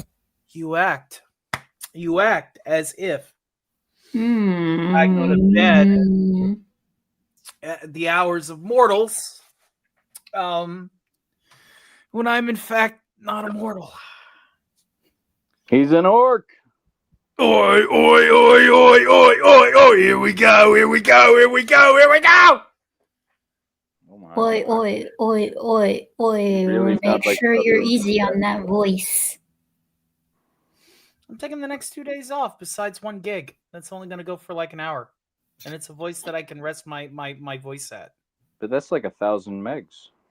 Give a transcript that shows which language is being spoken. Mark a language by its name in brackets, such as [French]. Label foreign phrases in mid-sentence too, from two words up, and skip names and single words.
[English] You act as if I I go to bed at the hours of mortals when I'm in fact not a mortal. He's an orc. Oi, oi, oi, oi, oi, oi, oi, here we go, here we go, here we go, here we go! Oi, oi, oi, oi, oi. Really Make like sure you're other- easy on that voice. I'm taking the next 2 days off besides one gig. That's only going to go for like an hour. And it's a voice that I can rest my voice at. But that's like 1,000 megs.